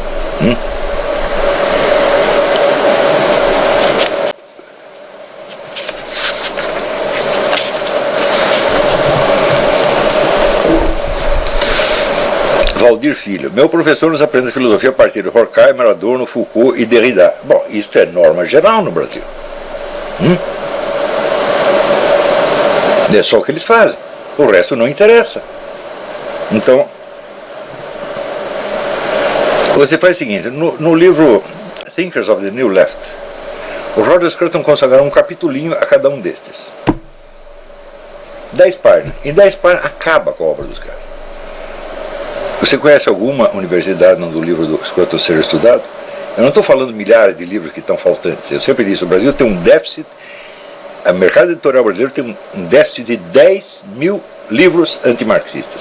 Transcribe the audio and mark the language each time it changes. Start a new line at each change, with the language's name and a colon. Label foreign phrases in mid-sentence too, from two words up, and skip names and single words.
Portuguese: Valdir Filho, meu professor nos aprende filosofia a partir de Horkheimer, Adorno, Foucault e Derrida. Bom, isso é norma geral no Brasil. É só o que eles fazem. O resto não interessa. Então, você faz o seguinte, no livro Thinkers of the New Left, o Roger Scruton consagrou um capitulinho a cada um destes. 10 páginas. Em 10 páginas acaba com a obra dos caras. Você conhece alguma universidade onde o livro do Scruton seja estudado? Eu não estou falando milhares de livros que estão faltantes. Eu sempre disse, o Brasil tem um déficit, o mercado editorial brasileiro tem um déficit de 10 mil livros antimarxistas.